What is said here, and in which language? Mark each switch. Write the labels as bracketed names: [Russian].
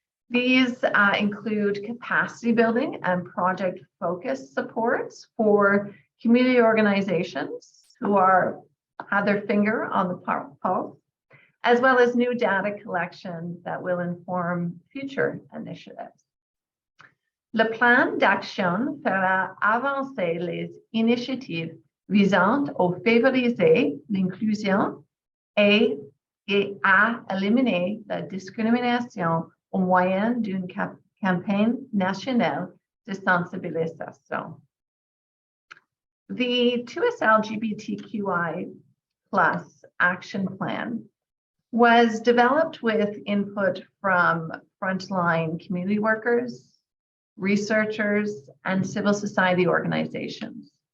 [English] These include capacity building and project focused supports for community organizations who have their finger on the pulse, as well as new data collection that will inform future initiatives. [French] Le plan d'action fera avancer les initiatives visant à favoriser l'inclusion et à éliminer la discrimination au moyen d'une campagne nationale de sensibilisation. [English] The 2SLGBTQI+ action plan was developed with input from frontline community workers, researchers, and civil society organizations.